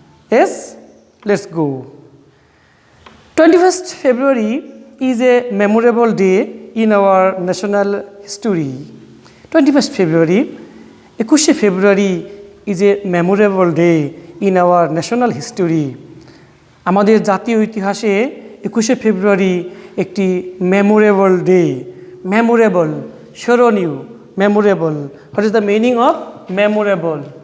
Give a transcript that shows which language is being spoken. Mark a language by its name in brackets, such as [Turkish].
[English] Yes, let's go. 21st February is a memorable day in our national history. 21st February, 21 February is a memorable day in our national history. [Bangla] আমাদের জাতীয় ইতিহাসে 21 ফেব্রুয়ারি একটি memorable day. [English] Memorable, স্মরণীয়, memorable. What is the meaning of memorable?